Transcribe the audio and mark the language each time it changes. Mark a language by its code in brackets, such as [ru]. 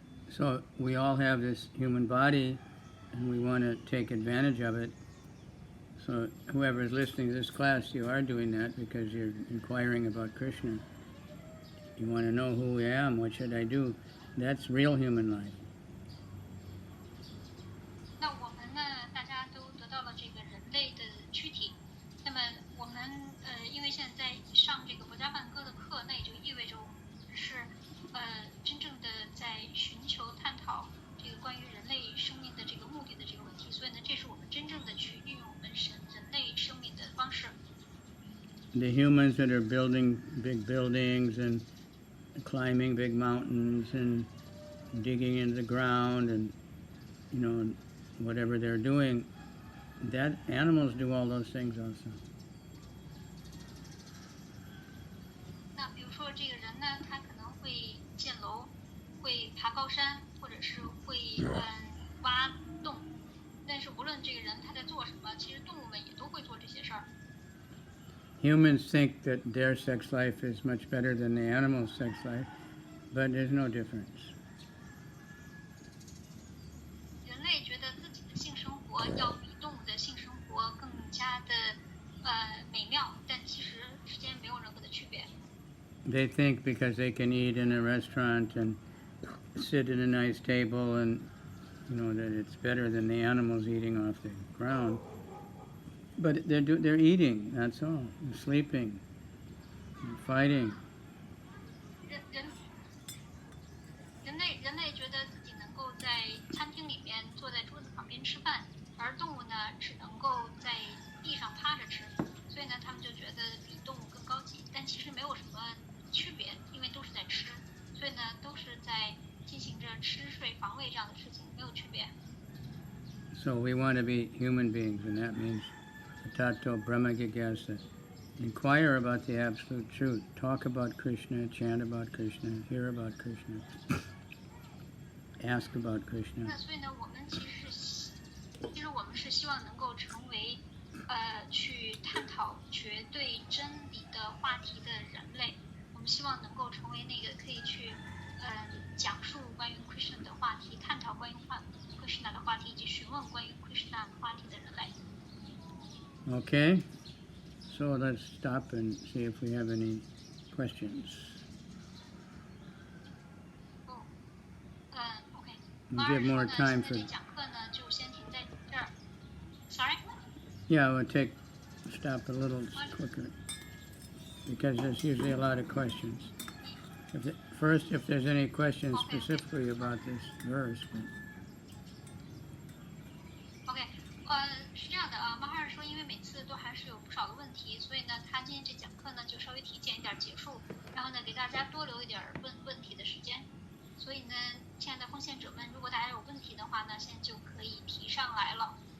[en] So we all have this human body, and we want to take advantage of it. So whoever is listening to this class, you are doing that because you're inquiring about Krishna. You want to know who I am, what should I do? That's real human life. [zh] 那我们呢，大家都得到了这个人类的躯体。那么我们因为现在上这个博伽梵歌的课，那也就意味着我们是真正的在寻求探讨这个关于人类生命的这个目的的这个问题。所以呢，这是我们真正的去运用我们人类生命的方式。 [en] The humans that are building big buildings and climbing big mountains and digging into the ground and, whatever they're doing, that animals do all those things also. [zh] 那比如说这个人呢，他可能会建楼，会爬高山，或者是会挖洞。但是无论这个人他在做什么，其实动物们也都会做这些事儿。 [en] Humans think that their sex life is much better than the animal's sex life, but there's no difference. [zh] 人类觉得自己的性生活要比动物的性生活更加的美妙，但其实之间没有任何的区别。 [en] They think because they can eat in a restaurant and sit at a nice table and, that it's better than the animals eating off the ground. But they're eating, that's all. They're sleeping, they're fighting. [zh] 人类觉得自己能够在餐厅里面坐在桌子旁边吃饭，而动物呢只能够在地上趴着吃，所以呢他们就觉得比动物更高级，但其实没有什么区别，因为都是在吃，所以呢都是在进行着吃睡防卫这样的事情，没有区别。 [en] So we want to be human beings, and that means [sa] Tato Brahma Jigyasa. [en] Inquire about the absolute truth. Talk about Krishna, chant about Krishna, hear about Krishna, ask about Krishna. [zh] 那所以呢，我们其实我们是希望能够成为去探讨绝对真理的话题的人类。我们希望能够成为那个可以去讲述关于 Krishna 的话题，探讨关于Krishna 的话题，以及询问关于 Krishna 话题的人类。 [en] Okay, so let's stop and see if we have any questions. OK。 We'll give more time for. [zh] 讲课呢就先停在这儿。 [en] Sorry. Yeah, we'll stop a little quicker because there's usually a lot of questions. First, if there's any questions specifically about this verse. [zh] OK， 是这样的啊，马哈尔说，因为每次都还是有不少的问题，所以呢，他今天这讲课呢就稍微提前一点结束，然后呢给大家多留一点问题的时间。所以呢，亲爱的奉献者们，如果大家有问题的话呢，现在就可以提上来了。